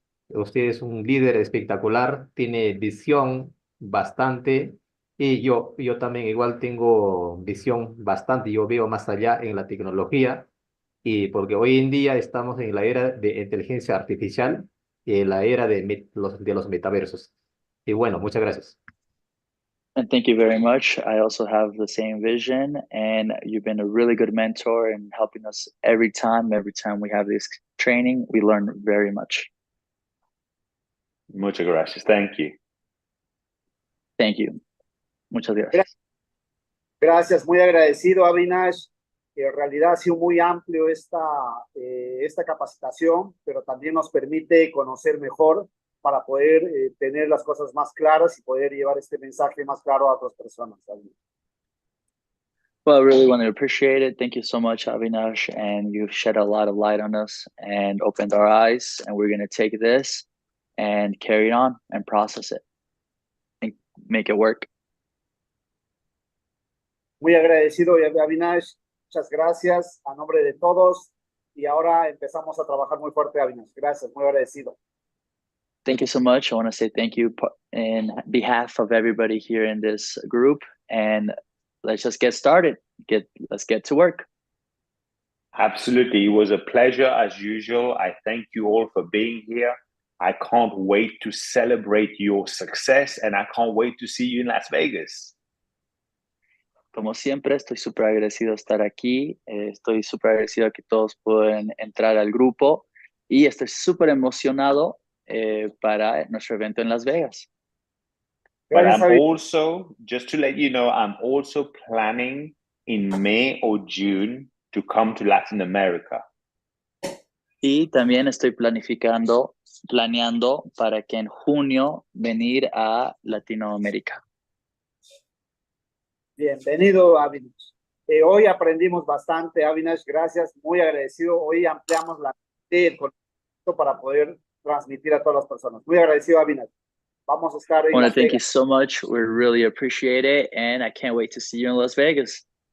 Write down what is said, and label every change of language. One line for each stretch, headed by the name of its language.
Spanish: Usted es un líder espectacular, tiene visión bastante. Y yo también igual tengo visión bastante. Yo veo más allá en la tecnología. Y porque hoy en día estamos en la era de inteligencia artificial, la era de los metaversos. Y bueno, muchas gracias.
English: And thank you very much. I also have the same vision, and you've been a really good mentor in helping us every time we have this training, we learn very much.
Spanish: Muchas gracias.
English: Thank you. Thank you.
Spanish: Muchas gracias. Gracias, muy agradecido, Avinash. En realidad ha sido muy amplio esta capacitación, pero también nos permite conocer mejor para poder tener las cosas más claras y poder llevar este mensaje más claro a otras personas.
English: Well, I really want to appreciate it. Thank you so much, Avinash, and you've shed a lot of light on us and opened our eyes, and we're going to take this and carry it on and process it and make it work.
Spanish: Muy agradecido, Avinash. Muchas gracias a nombre de todos. Y ahora empezamos a trabajar muy fuerte, Avinash. Gracias, muy agradecido.
English: Thank you so much. I want to say thank you in behalf of everybody here in this group, and let's just get started. Let's get to work. Absolutely. It was a pleasure as usual. I thank you all for being here. I can't wait to celebrate your success, and I can't wait to see you in Las Vegas.
Spanish: Como siempre, estoy súper agradecido de estar aquí. Estoy súper agradecido que todos puedan entrar al grupo y estoy súper emocionado para nuestro evento en Las Vegas.
English: But I'm also, just to let you know, I'm also planning in May or June to come to Latin America.
Spanish: Y también estoy planeando para que en junio venir a Latinoamérica. Bienvenido, Avinash. Hoy aprendimos bastante, Avinash, gracias, muy agradecido. Hoy ampliamos el conocimiento para poder transmitir a todas las personas. Muy agradecido, Avinash. Vamos a estar en
English: I want to
Spanish: Las
English: thank you
Spanish: Vegas.
English: so much. We really appreciate it, and I can't wait to see you in Las Vegas.